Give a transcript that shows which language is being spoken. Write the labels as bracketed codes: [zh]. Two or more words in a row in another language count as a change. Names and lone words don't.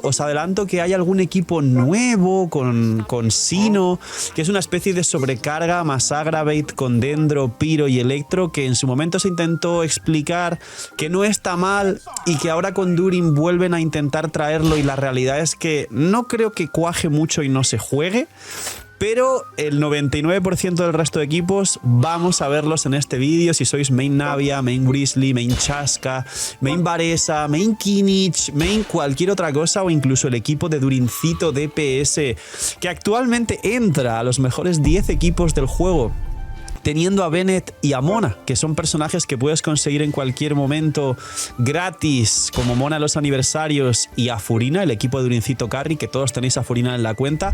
[es] Os adelanto que hay algún equipo nuevo con Sino, que es una especie de sobrecarga más Aggravate con Dendro, Pyro y Electro, que en su momento se intentó explicar que no está mal y que ahora con During vuelven a intentar traerlo, y la realidad es que no creo que cuaje mucho y no se juegue. Pero el 99% del resto de equipos vamos a verlos en este vídeo. Si sois main Navia, main Grizzly, main Chasca, main Varesa, main Kinich, main cualquier otra cosa, o incluso el equipo de Durincito DPS, que actualmente entra a los mejores 10 equipos del juego, teniendo a Bennett y a Mona, que son personajes que puedes conseguir en cualquier momento gratis, como Mona en los aniversarios, y a Furina, el equipo de Durincito Carry, que todos tenéis a Furina en la cuenta.